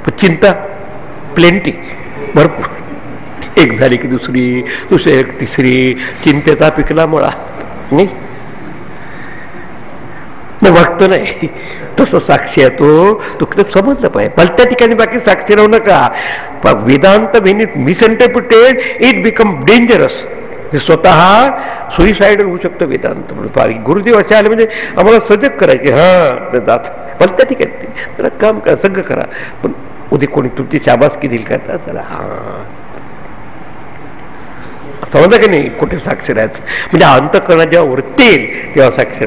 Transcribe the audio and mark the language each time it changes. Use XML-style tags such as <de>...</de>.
<mr>पण चिंता प्लेंटी भरपूर. एक झाली की दुसरी तिसरी, चिंतेचा पिकला मळा. नाही भक्त नाही, तसं साक्षी आहे तो समजलं पाहिजे. भलत्या ठिकाणी बाकी साक्षी राहू नका.</mr> <en>Vedant when it misinterpreted it become dangerous.</en> <mr>स्वतः सुईसाईड होऊ शकतो वेदांत. गुरुदेव असे आले म्हणजे आम्हाला सजग करायचे. हा जात भलत्या ठिकाणी जरा काम करा, सगळं करा, पण उद्या कोणी तुमची शाबासकी देईल का? चला हा समजा की नाही, कुठे साक्षी राहायचं म्हणजे अंतःकरण जेव्हा वृत्तील तेव्हा साक्षी.</mr>